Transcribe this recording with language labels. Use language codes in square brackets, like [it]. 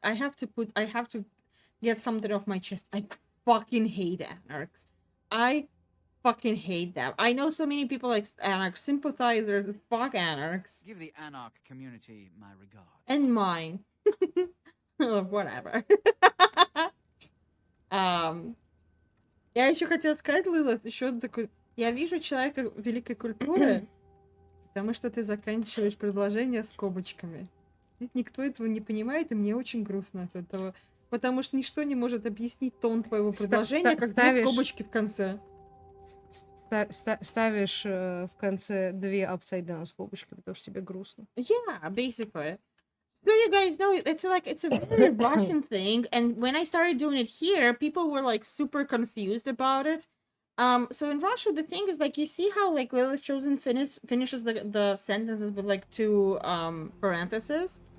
[en] I have to get something off my chest. I fucking hate anarchs. I fucking hate them. I know so many people like anarch sympathizers. Fuck anarchs. Give the anarch community my regards. And mine. Whatever. [ru] Я еще хотела сказать, Лилит, еще такой... Я вижу человека великой культуры, потому что ты заканчиваешь предложение скобочками. Здесь никто этого не понимает, и мне очень грустно от этого. Потому что ничто не может объяснить тон твоего предложения, как две скобочки в конце. Ставишь в конце две [en] upside down [ru] скобочки, потому что тебе грустно. [en] Yeah, basically. So you guys know it's a very Russian thing, and when I started doing it here, people were like super confused about it. So in Russia, the thing is like you see how like Lilith Chosen finishes the sentences with like two parentheses.